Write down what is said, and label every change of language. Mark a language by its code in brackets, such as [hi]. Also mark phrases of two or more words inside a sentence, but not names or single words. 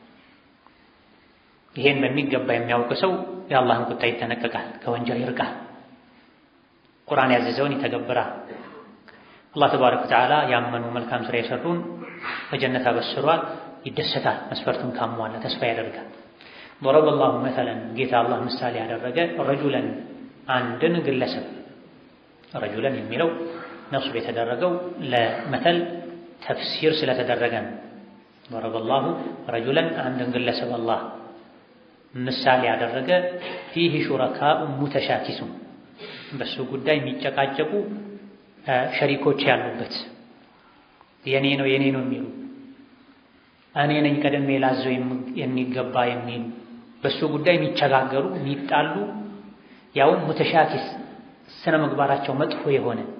[am] ይሄን በሚገባ የሚያውቅ ሰው የአላህን ቁጣ ይጠነቀቃል፣ ከወንጀል ይርቃል፣ ቁርአን ያዘዘውን ይተገብራል። አላህ [ar] تبارك وتعالى [am] ያመኑ መልካም ስራ የሰሩን በጀነት አበስሯል፣ ይደሰታል። መስፈርቱን ካሟላ ተስፋ ያደርጋል። [ar] ضرب الله مثلا [am] ጌታ አላህ ምሳሌ ያደረገ ረጁለን አንድን ግለሰብ። ረጁለን የሚለው ነስብ የተደረገው ለመተል ተፍሲር ስለተደረገ ነው። ضرب الله ረጁለን አንድን ግለሰብ አላህ ምሳሌ ያደረገ [ar] فيه شركاء متشاكسون [am] በሱ ጉዳይ የሚጨቃጨቁ ሸሪኮች ያሉበት፣ የኔ ነው የሚሉ፣ እኔ ነኝ ቀደም ላዘው የሚገባ የሚሉ፣ በሱ ጉዳይ የሚቸጋገሩ የሚጣሉ፣ ያው ሙተሻኪስ ስነ ምግባራቸው መጥፎ የሆነ